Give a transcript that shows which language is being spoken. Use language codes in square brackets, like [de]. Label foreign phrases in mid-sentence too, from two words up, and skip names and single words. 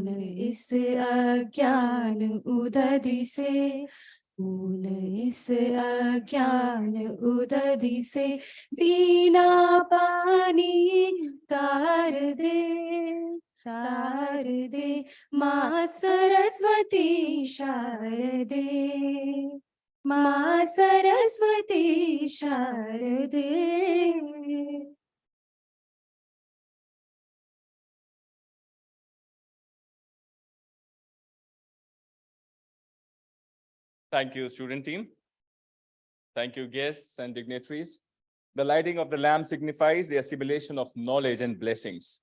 [hi] इस अज्ञान उदधि से, ऊन इस अज्ञान उदधि से, बिना पानी तार दे, तार दे, माँ सरस्वती शारदे, माँ सरस्वती शारदे. [en] Thank you, student team. Thank you, guests and dignitaries. The lighting of the lamp signifies the assimilation of knowledge and blessings.